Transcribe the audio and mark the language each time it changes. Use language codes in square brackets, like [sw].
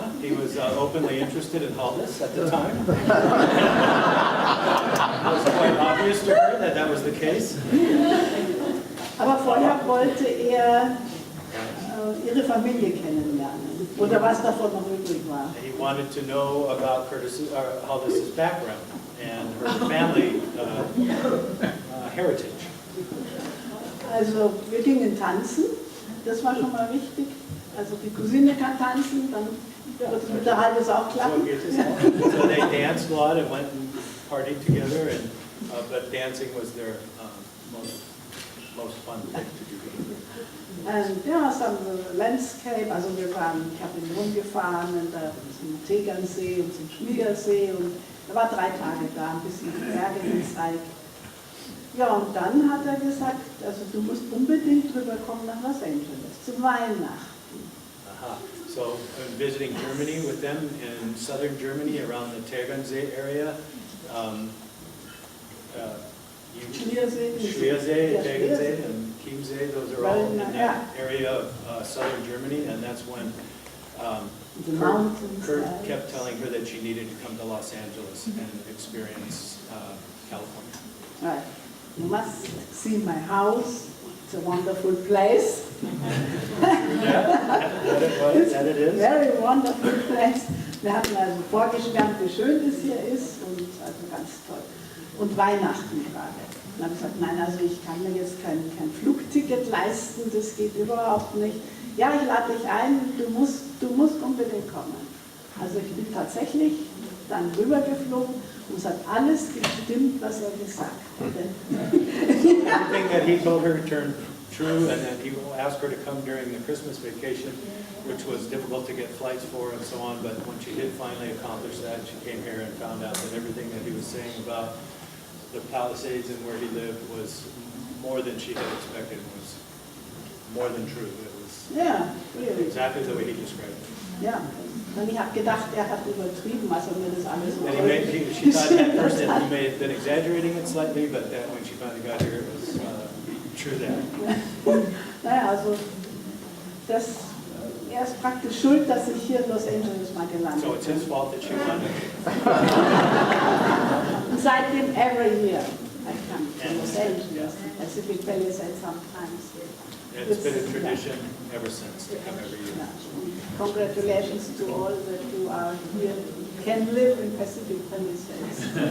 [en] He was openly interested in Haldis at the time. It was quite obvious to her that that was the case. [de] Aber vorher wollte ihre Familie kennenlernen. Oder was davon noch übrig war. [en] He wanted to know about Haldis's background and her family heritage. [de] Also wir gingen tanzen, das war schon mal wichtig. Also die Cousine kann tanzen, dann wird es mit der Haldis auch klappen. [en] So they danced a lot and went and partied together, and but dancing was their most fun thing to do. [de] Und ja, [en] some landscape, [de] also ich habe ihn rumgefahren und zum Tegernsee und zum Schmiegersee und er war 3 Tage da, ein bisschen die Berge gezeigt. Ja, und dann hat er gesagt, also du musst unbedingt rüberkommen nach Los Angeles, zu Weihnachten. [en] So I'm visiting Germany with them in southern Germany around the Tegernsee area. Schwersee, Tegernsee, and Chiemsee, those are all in that area of southern Germany, and that's when Kurt kept telling her that she needed to come to Los Angeles and experience California. Right. You must see my house. It's a wonderful place. That it is. Very wonderful place. [de] Wir hatten also vorgeschwärmt, wie schön es hier ist und also ganz toll. Und Weihnachten gerade. Und dann habe ich gesagt, nein, also ich kann mir jetzt kein Flugticket leisten, das geht überhaupt nicht. Ja, ich lade dich ein, du musst unbedingt kommen. Also ich bin tatsächlich dann rübergeflogen und es hat alles gestimmt, was er gesagt hatte. [en] Everything that he told her turned true, and then he asked her to come during the Christmas vacation, which was difficult to get flights for and so on, but when she did finally accomplish that, she came here and found out that everything that he was saying about the Palisades and where he lived was more than she had expected, was more than true. It was really. exactly the way he described it. [de] Ja, und ich habe gedacht, er hat übertrieben, als er mir das alles so [en] She thought at first that he may have been exaggerating it slightly, but that when she finally got here, it was true that. [de] Naja, also er ist praktisch schuld, dass ich hier in Los Angeles mal gelandet bin. [en] So it's his fault that she landed. [de] Und seitdem [en] every year I come to Los Angeles, Pacific Palisades sometimes. It's been a tradition ever since to come every year. Congratulations to all that you are here, can live in Pacific Palisades.